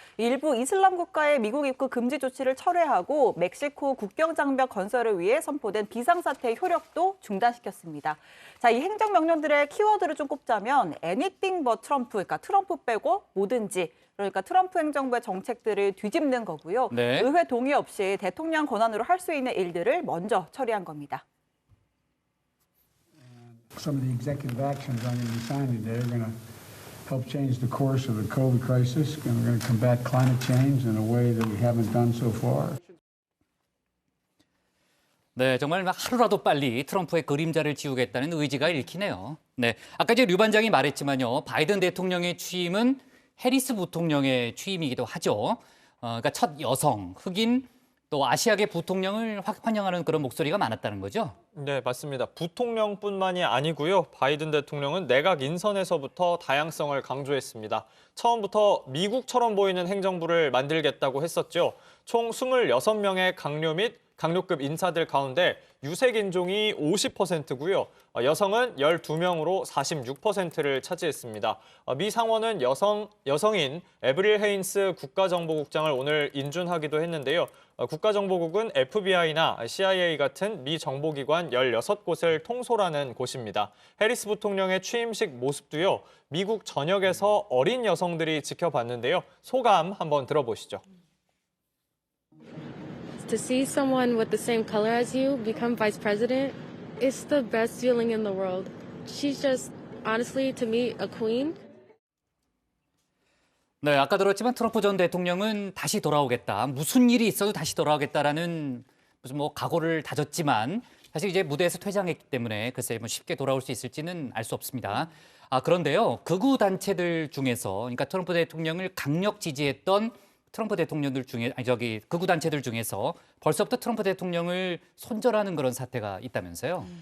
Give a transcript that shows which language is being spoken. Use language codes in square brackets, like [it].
[ko] 일부 이슬람 국가의 미국 입국 금지 조치를 철회하고 멕시코 국경장벽 건설을 위해 선포된 비상사태의 효력도 중단시켰습니다. 자, 이 행정명령들의 키워드를 좀 꼽자면 [en] anything but [ko] 트럼프, 그러니까 트럼프 빼고 뭐든지, 그러니까 트럼프 행정부의 정책들을 뒤집는 거고요. 네. 의회 동의 없이 대통령 권한으로 할 수 있는 일들을 먼저 처리한 겁니다. [en] Some of the executive actions I'm going to be signing today are going to help change the course of the COVID crisis, and we're going to combat climate change in a way that we haven't done so far. [ko] 네, 정말 하루라도 빨리 트럼프의 그림자를 지우겠다는 의지가 읽히네요. 네, 아까 이제 류 반장이 말했지만요, 바이든 대통령의 취임은 해리스 부통령의 취임이기도 하죠. 그러니까 첫 여성, 흑인, 또 아시아계 부통령을 환영하는 그런 목소리가 많았다는 거죠. 네, 맞습니다. 부통령뿐만이 아니고요. 바이든 대통령은 내각 인선에서부터 다양성을 강조했습니다. 처음부터 미국처럼 보이는 행정부를 만들겠다고 했었죠. 총 26명의 강료 및 강료급 인사들 가운데 유색 인종이 50%고요. 여성은 12명으로 46%를 차지했습니다. 미 상원은 여성인 에브릴 헤인스 국가정보국장을 오늘 인준하기도 했는데요. 국가정보국은 FBI나 CIA 같은 미 정보기관 16곳을 통솔하는 곳입니다. 해리스 부통령의 취임식 모습도요. 미국 전역에서 어린 여성들이 지켜봤는데요. 소감 한번 들어보시죠. [en] To see someone with the same color as you become vice president, it's the best feeling in the world. She's just, honestly, to me, a queen. [ko] 네, 아까 들었지만 트럼프 전 대통령은 다시 돌아오겠다. 무슨 일이 있어도 다시 돌아오겠다라는 무슨 각오를 다졌지만 사실 이제 무대에서 퇴장했기 때문에 글쎄 쉽게 돌아올 수 있을지는 알 수 없습니다. 그런데요, 극우 단체들 중에서, 그러니까 트럼프 대통령을 강력 지지했던 트럼프 대통령들 중에 극우 단체들 중에서 벌써부터 트럼프 대통령을 손절하는 그런 사태가 있다면서요?